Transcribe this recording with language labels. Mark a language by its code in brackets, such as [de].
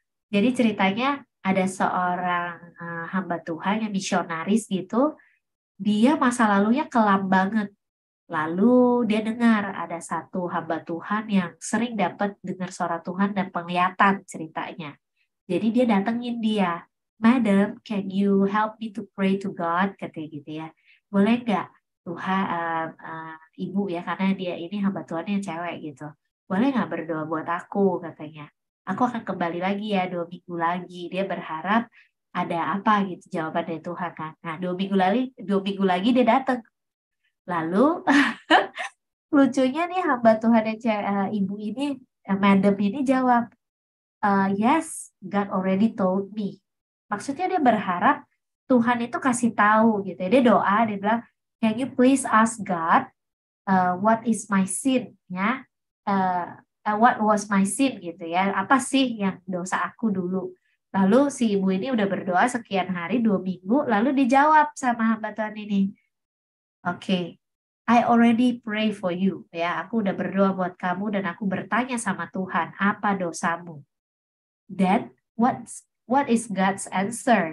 [id] Jadi ceritanya ada seorang hamba Tuhan yang misionaris gitu. Dia masa lalunya kelam banget. Lalu dia dengar ada satu hamba Tuhan yang sering dapat dengar suara Tuhan dan penglihatan ceritanya. Jadi dia datengin dia. [en] Madam, can you help me to pray to God? [id] Katanya gitu ya. Boleh nggak Tuhan, ibu ya, karena dia ini hamba Tuhannya cewek gitu. Boleh nggak berdoa buat aku katanya. Aku akan kembali lagi ya 2 minggu lagi. Dia berharap ada apa gitu jawaban dari Tuhan kan. Nah 2 minggu lagi dia datang. Lalu lucunya nih hamba Tuhan yang ibu ini, madam ini jawab, [en] yes, God already told me. [id] Maksudnya dia berharap Tuhan itu kasih tahu gitu. Dia doa, dia bilang, [en] can you please ask God, what is my sin? Ya, what was my sin [id] gitu ya? Apa sih yang dosa aku dulu? Lalu si ibu ini udah berdoa sekian hari, 2 minggu, lalu dijawab sama hamba Tuhan ini. [en] Oke, I already pray for you. [id] Ya, aku udah berdoa buat kamu dan aku bertanya sama Tuhan, apa dosamu? [en] Then what is God's answer?